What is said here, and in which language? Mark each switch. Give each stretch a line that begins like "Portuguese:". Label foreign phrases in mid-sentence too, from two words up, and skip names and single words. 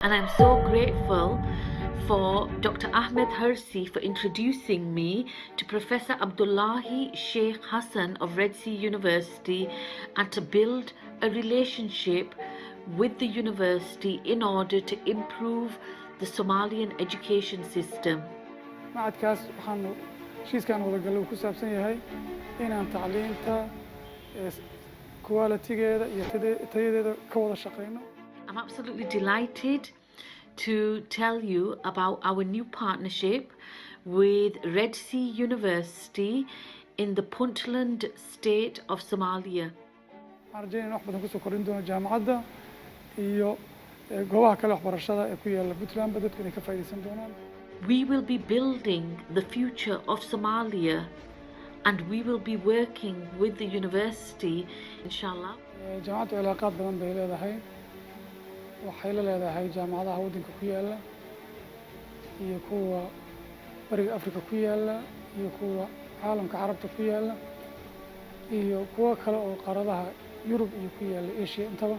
English: and I'm so grateful for Dr. Ahmed Hersi for introducing me to Professor Abdullahi Sheikh Hassan of Red Sea University and to build a relationship with the university in order to improve the Somalian education system.
Somali: macadkaas waxaanu heshiiskan wadagalo ku saabsan yahay inaan tacliinta quality-geeda iyo tayadeeda ka wada shaqeyno.
English: I'm absolutely delighted to tell you about our new partnership with Red Sea University in the Puntland state of Somalia.
Somali: waxaan rajeynaya in wax badan kusoo kordhin doono jaamacadda iyo goobaha kale waxbarashada ee ku yaala Puntlandba dadku inay ka faa'iideysan doonaan.
English: We will be building the future of Somalia and we will be working with the university, inshallah.
Somali: jaamacaddu cilaaqaad badan bay leedahay. waxay la leedahay jaamacadaha waddanka ku yaala iyo kuwa bariga Afrika ku yaala iyo kuwa caalamka carabta ku yaala iyo kuwa kale oo qaaradaha Yurub iyo ku yaala Asia intaba.